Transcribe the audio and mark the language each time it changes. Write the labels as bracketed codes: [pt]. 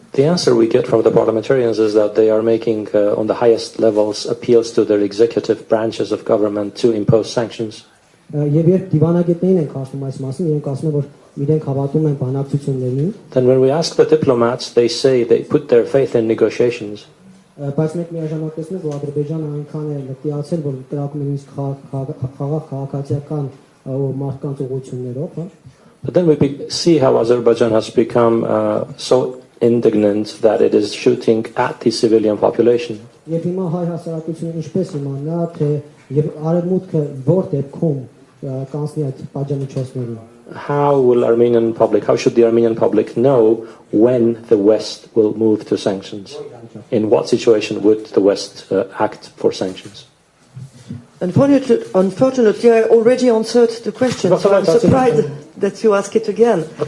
[en] The answer we get from the parliamentarians is that they are making on the highest levels appeals to their executive branches of government to impose sanctions. [hy] Եվ երբ դիվանագետներին ենք ասում այս մասին, իրենք ասում են, որ իրենք հավատում են բանակցություններին։ [en] Then when we ask the diplomats, they say they put their faith in negotiations. [hy] Բայց մենք միաժամանակ տեսնում ենք, որ Ադրբեջանը այնքան է մտիացել, որ կրակում են իսկ խաղաղ քաղաքացիական մարդկանց ուղղություններով, հա։ [en] But then we see how Azerbaijan has become so indignant that it is shooting at the civilian population. [hy] Եվ հիմա հայ հասարակությունը ինչպես իմանա, թե եւ արևմուտքը որ դեպքում կանցնի այդ պատժամիջոցներին։ [en] How should the Armenian public know when the West will move to sanctions? In what situation would the West act for sanctions? Unfortunately, I already answered the question, so I'm surprised that you ask it again.